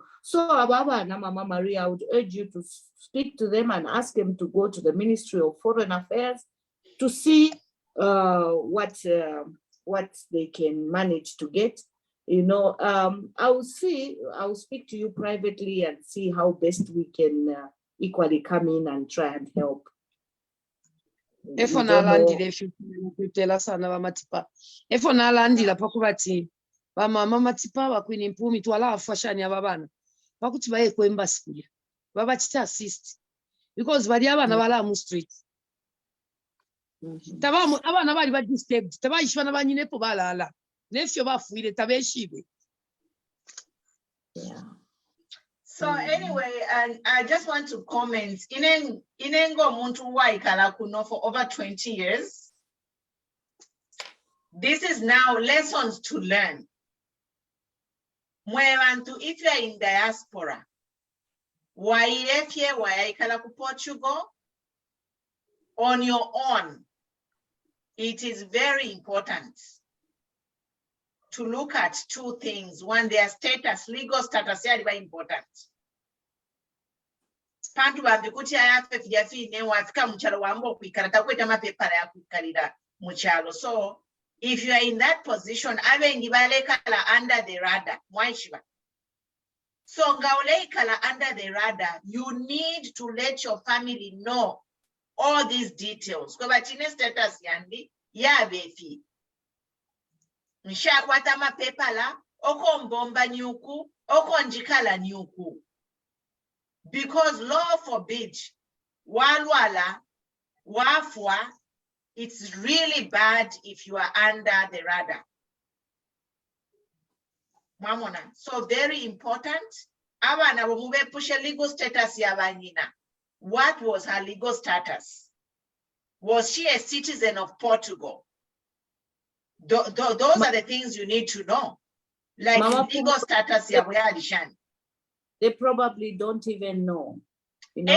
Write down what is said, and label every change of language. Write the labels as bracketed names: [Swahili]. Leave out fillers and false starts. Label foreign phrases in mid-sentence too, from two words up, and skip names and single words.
[English] So Ababa and Mama Maria, I would urge you to speak to them and ask them to go to the Ministry of Foreign Affairs to see what they can manage to get. You know, I'll speak to you privately and see how best we can equally come in and try and help. [Bemba] Efo nalandile kutela sana ba matipa. Efo nalandila pakubati ba mama matipa bakwini mpumi twala afashani ababana. Bakuti baye ku embassy kuya. Baba chita assist because bali abana bala mu street. Tabamu abana bali ba disturbed. Tabayishwana banyine po balala. Yeah. [English] So anyway, and I just want to comment. [Bemba] Inengo muntu waikala kuno [English] for over 20 years. This is now lessons to learn. If you are in diaspora, [Bemba] waikala ku Portugal [English] on your own, it is very important to look at two things. One, their status, legal status, is very important. So if you are in that position, under the radar. So under the radar, you need to let your family know all these details. [Bemba] Status yandi yabefi. Nshakwata mapepa la oko mbomba nyuku oko njikala nyuku, [English] because law forbid [Bemba] walwala wafwa, [English] it's really bad if you are under the radar. Mamona, so very important. [Bemba] Abana bomube pushe [English] legal status [Bemba] ya banyina. [English] What was her legal status? Was she a citizen of Portugal? Those are the things you need to know. Like legal status. They probably don't even know. You know,